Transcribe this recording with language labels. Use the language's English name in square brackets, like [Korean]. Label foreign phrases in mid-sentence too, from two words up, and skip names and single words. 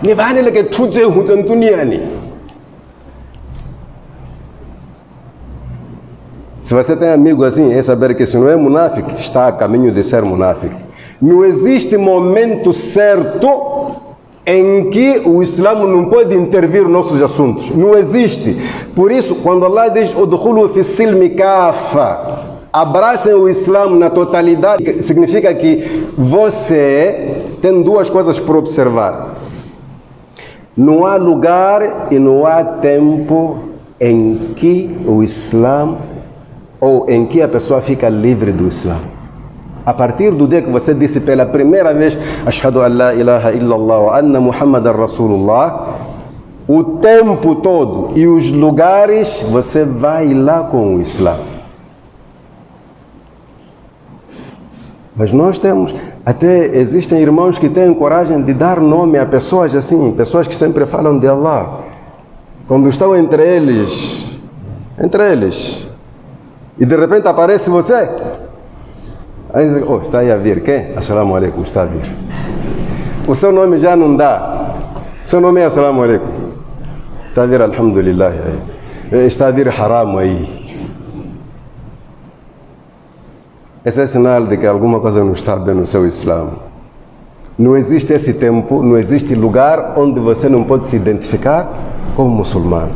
[Portuguese] Se você tem amigo assim, é saber que se não é munáfico, está a caminho de ser munáfico. Não existe momento certo em que o Islã não pode intervir nos nossos assuntos. Não existe. Por isso, quando Allah diz [Arabic] "ادخلوا في السلم كافة", [Portuguese] abracem o Islã na totalidade, significa que você tem 2 coisas para observar. Não há lugar e não há tempo em que o Islã ou em que a pessoa fica livre do Islã. A partir do dia que você disse pela primeira vez [Arabic] أشهد أن لا إله إلا الله وأن محمدا رسول الله, [Portuguese] o tempo todo e os lugares você vai lá com o Islã. Mas nós temos, até existem irmãos que têm coragem de dar nome a pessoas assim, pessoas que sempre falam de Allah. Quando estão entre eles, e de repente aparece você, aí diz, está aí a vir, quem? [Arabic] السلام عليكم, [Portuguese] está a vir. O seu nome já não dá, seu nome é [Arabic] السلام عليكم, [Portuguese] está a vir alhamdulillah, está a vir haram aí. Esse é sinal de que alguma coisa não está bem no seu Islã. Não existe esse tempo, não existe lugar onde você não pode se identificar como muçulmano.